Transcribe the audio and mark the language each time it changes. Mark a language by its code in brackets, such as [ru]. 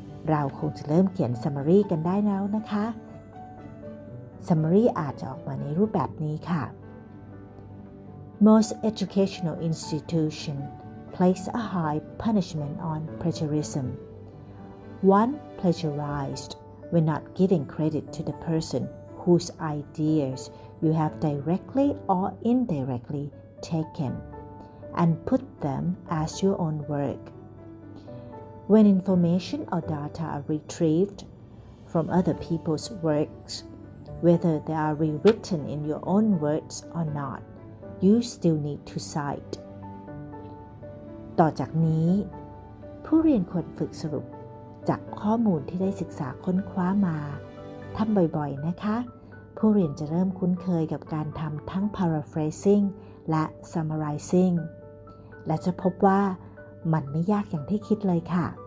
[th] เราคงจะเริ่มเขียน summary กันได้แล้วนะคะ summary อาจจะออกมาในรูปแบบนี้ค่ะ [en] Most educational institutions place a high punishment on plagiarism. One plagiarized when not giving credit to the person whose ideas you have directly or indirectly taken and put them as your own work. When information or data are retrieved from other people's works, whether they are rewritten in your own words or not, you still need to cite. [th] ต่อจากนี้ผู้เรียนควรฝึกสรุปจากข้อมูลที่ได้ศึกษาค้นคว้ามาทำบ่อยๆนะคะผู้เรียนจะเริ่มคุ้นเคยกับการทำทั้ง paraphrasing และ summarizing และจะพบว่ามันไม่ยากอย่างที่คิดเลยค่ะ